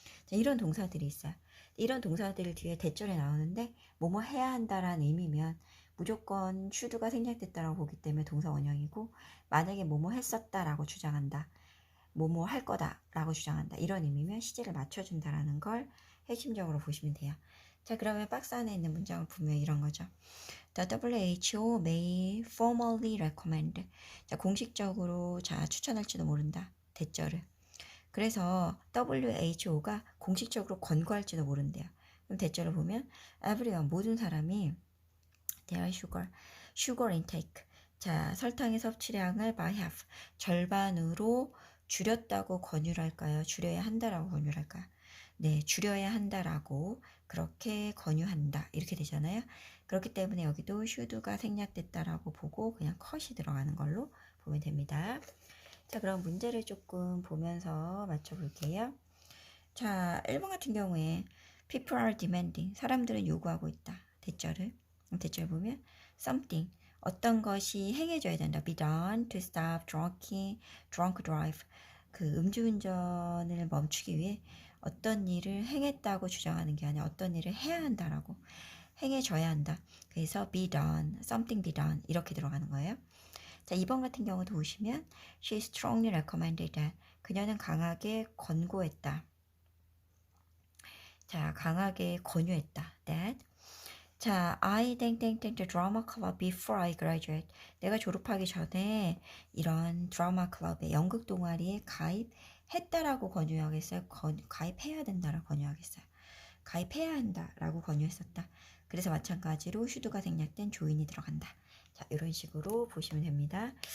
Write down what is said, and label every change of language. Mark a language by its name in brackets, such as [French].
[Korean] 자, 이런 동사들이 있어요. 이런 동사들 뒤에 대절에 나오는데 뭐뭐 해야 한다라는 의미면 무조건 should가 생략됐다라고 보기 때문에 동사 원형이고, 만약에 뭐뭐 했었다라고 주장한다, 뭐뭐 할 거다라고 주장한다, 이런 의미면 시제를 맞춰준다라는 걸 핵심적으로 보시면 돼요. 자, 그러면 박스 안에 있는 문장을 보면 이런 거죠. [English] The WHO may formally recommend. [Korean] 자, 공식적으로 추천할지도 모른다. 대절을. 그래서 WHO가 공식적으로 권고할지도 모른대요. 그럼 대절을 보면 everyone, 모든 사람이 [English] their sugar intake. [Korean] 자, 설탕의 섭취량을 by half, 절반으로 줄였다고 권유를 할까요? 줄여야 한다라고 권유를 할까요? 네, 줄여야 한다라고 그렇게 권유한다. 이렇게 되잖아요. 그렇기 때문에 여기도 should가 생략됐다라고 보고 그냥 cut이 들어가는 걸로 보면 됩니다. 자, 그럼 문제를 조금 보면서 맞춰볼게요. 자, 1번 같은 경우에 [English] people are demanding. [Korean] 사람들은 요구하고 있다. 대절을. 대절 보면 something. 어떤 것이 행해져야 된다. [English] be done to stop drunk drive. [Korean] 그 음주운전을 멈추기 위해 어떤 일을 행했다고 주장하는 게 아니라 어떤 일을 해야 한다라고. 행해져야 한다. 그래서 be done, something be done 이렇게 들어가는 거예요. 자, 2번 같은 경우도 보시면 [English] she strongly recommended that. [Korean] 그녀는 강하게 권고했다. 자, 강하게 권유했다. that. [English] 자, I 땡땡땡 the drama club before I graduate. [Korean] 내가 졸업하기 전에 이런 드라마 클럽에, 연극 동아리에 가입했다라고 권유하겠어요? 가입해야 된다라고 권유하겠어요? 가입해야 한다라고 권유했었다. 그래서 마찬가지로 should가 생략된 조인이 들어간다. 자, 이런 식으로 보시면 됩니다.